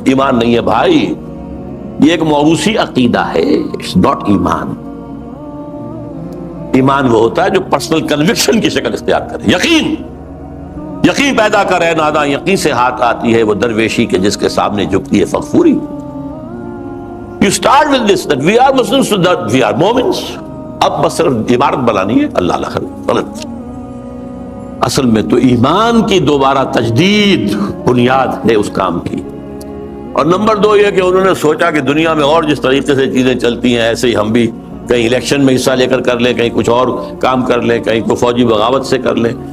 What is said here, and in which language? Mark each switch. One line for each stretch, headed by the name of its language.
Urdu: ایمان نہیں ہے بھائی، یہ ایک موروثی عقیدہ ہے،
English: It's not ایمان.
Urdu: ایمان وہ ہوتا ہے جو پرسنل کنوکشن کی شکل اختیار کرے. یقین پیدا کرے ناداں یقین سے ہاتھ آتی ہے وہ درویشی کے جس کے سامنے جھکتی ہے فغفوری.
English: You start with this that we are Muslims, so that we are Momins.
Urdu: اب بس صرف عبارت بنانی ہے، اللہ اللہ غلط. اصل میں تو ایمان کی دوبارہ تجدید بنیاد ہے اس کام کی. اور نمبر دو یہ کہ انہوں نے سوچا کہ دنیا میں اور جس طریقے سے چیزیں چلتی ہیں ایسے ہی ہم بھی کہیں الیکشن میں حصہ لے کر لیں، کہیں کچھ اور کام کر لیں، کہیں کوئی فوجی بغاوت سے کر لیں.